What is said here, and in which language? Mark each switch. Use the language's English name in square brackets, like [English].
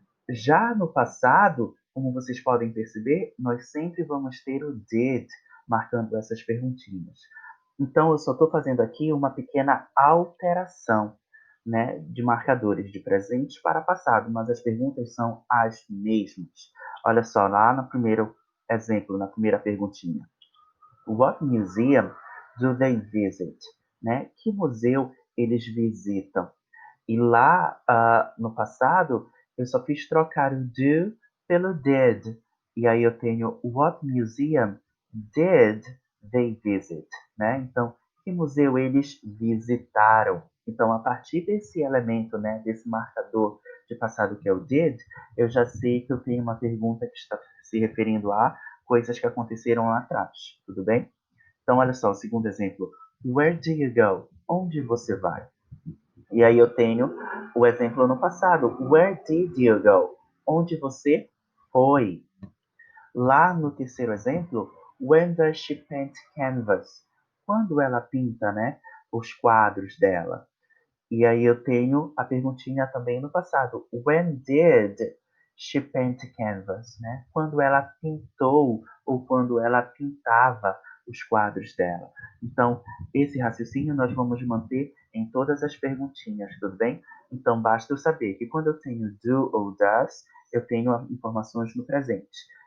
[Portuguese] Já no passado, como vocês podem perceber, nós sempre vamos ter o did marcando essas perguntinhas. Então, eu só estou fazendo aqui uma pequena alteração, né, de marcadores de presente para passado, mas as perguntas são as mesmas. Olha só, lá no primeiro exemplo, na primeira perguntinha. [English] What museum do they visit? [Portuguese] Né? Que museu eles visitam? E lá no passado, eu só fiz trocar o do pelo did. E aí eu tenho [English] what museum did they visit? [Portuguese] Né? Então, que museu eles visitaram? Então, a partir desse elemento, né, desse marcador de passado que é o did, eu já sei que eu tenho uma pergunta que está se referindo a coisas que aconteceram lá atrás. Tudo bem? Então, olha só, o segundo exemplo. [English] Where do you go? [Portuguese] Onde você vai? E aí eu tenho o exemplo no passado. [English] Where did you go? [Portuguese] Onde você foi? Lá no terceiro exemplo, [English] when does she paint canvas? [Portuguese] Quando ela pinta, né, os quadros dela? E aí eu tenho a perguntinha também no passado. [English] When did she paint canvas? [Portuguese] Né? Quando ela pintou ou quando ela pintava os quadros dela. Então, esse raciocínio nós vamos manter em todas as perguntinhas, tudo bem? Então, basta eu saber que quando eu tenho do ou does, eu tenho informações no presente.